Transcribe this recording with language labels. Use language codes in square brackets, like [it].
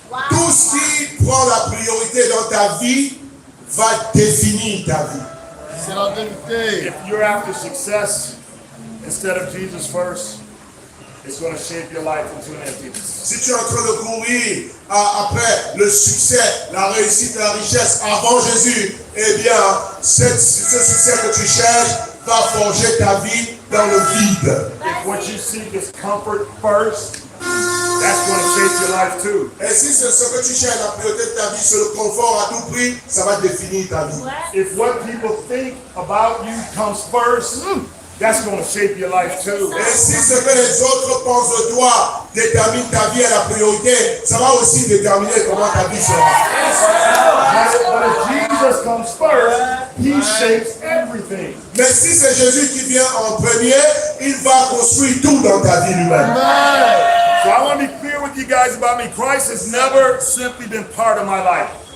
[fr] Tout ce qui prend la priorité dans ta vie va définir ta vie. [en] If you're after success instead of Jesus first, it's going to shape your life into an emptiness. [fr] Si tu es en train de courir après le succès, la réussite, la richesse avant Jésus, eh bien, ce succès que tu cherches va forger ta vie dans le vide. [en] If what you seek is comfort first, that's going to shape your life too. [fr] Et si ce que tu cherches, la priorité de ta vie, c'est le confort à tout prix, ça va définir ta vie. [en] If what people think about you comes first, that's going to shape your life too. [fr] Et si ce que les autres pensent de toi détermine ta vie à la priorité, ça va aussi déterminer comment ta vie sera. [en] But if Jesus comes first, He shapes everything. [fr] Mais si c'est Jésus qui vient en premier, il va construire tout dans ta vie lui-même. [en] So I want to be clear with you guys about me. Christ has never simply been part of my life.